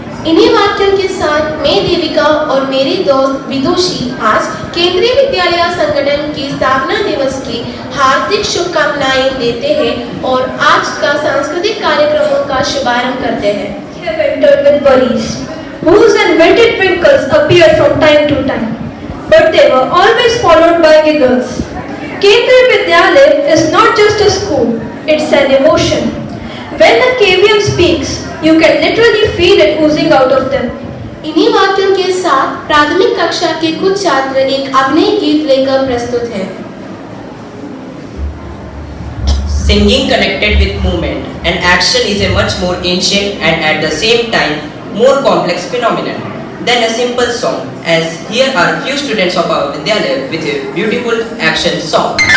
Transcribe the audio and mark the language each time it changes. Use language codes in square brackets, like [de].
[hi] इन्हीं वाक्यों के साथ मैं देविका और मेरी दोस्त विदुषी आज केंद्रीय विद्यालय संगठन की स्थापना दिवस की हार्दिक शुभकामनाएं देते हैं और आज का सांस्कृतिक कार्यक्रमों का शुभारंभ करते हैं। [en] Entered with worries, whose invented twinkles appeared from time to time, but they were always followed by giggles. Kendriya Vidyalaya is not just a school, it's an emotion. When a KVM speaks, you can literally feel it oozing out of them. [hi] इन्हीं वाक्यों के साथ प्राथमिक कक्षा के कुछ छात्र एक अभिनय गीत लेकर प्रस्तुत हैं। [en] Singing connected with movement and action is a much more ancient and at the same time more complex phenomenon than a simple song, as here are a few students of our Vidyalaya with a beautiful action song.